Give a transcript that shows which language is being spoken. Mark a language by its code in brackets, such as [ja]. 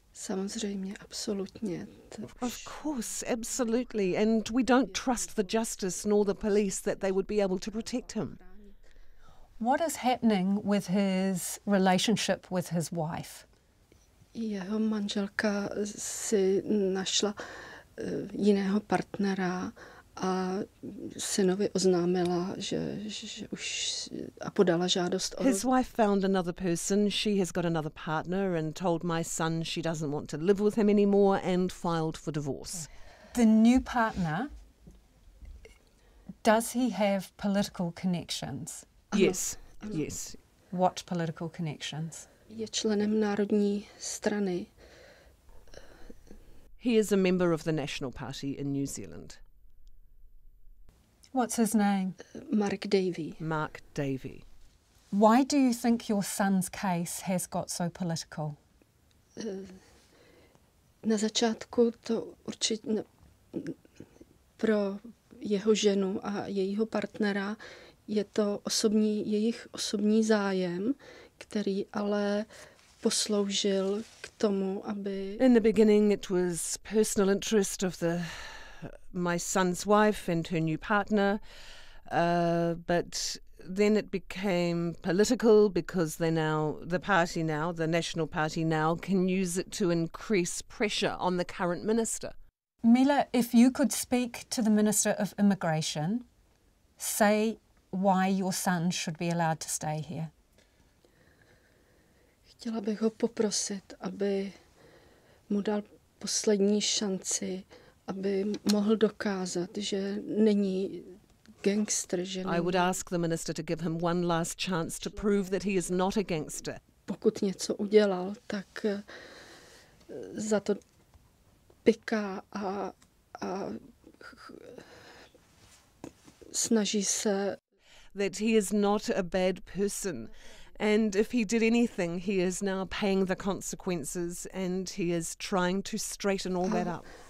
[cs] Samozřejmě, absolutně. [en] Of course, absolutely. And we don't trust the justice nor the police that they would be able to protect him. What is happening with his relationship with his wife? [cs] Jeho manželka si našla jiného partnera a synovi oznámila, že už a podala žádost o... [en] His wife found another person, she has got another partner and told my son she doesn't want to live with him anymore and filed for divorce. The new partner, does he have political connections? Yes, yes. What political connections? [cs] Je členem Národní strany. [en] He is a member of the National Party in New Zealand. What's his name? Mark Davey. Mark Davey. Why do you think your son's case has got so political? [cs] Na začátku to určitě pro jeho ženu a jejího partnera je to jejich osobní zájem, který ale posloužil k tomu, aby... [en] In the beginning it was personal interest of my son's wife and her new partner, but then it became political because the National Party now can use it to increase pressure on the current minister. Mila, if you could speak to the Minister of Immigration, say why your son should be allowed to stay here. [cs] Chtěla bych ho poprosit, aby mu dal poslední šanci, aby mohl dokázat, že není gangster, že není... [en] I would ask the minister to give him one last chance to prove that he is not a gangster. [cs] Pokud něco udělal, tak za to piká a snaží se... [en] That he is not a bad person. And if he did anything, he is now paying the consequences and he is trying to straighten all that up.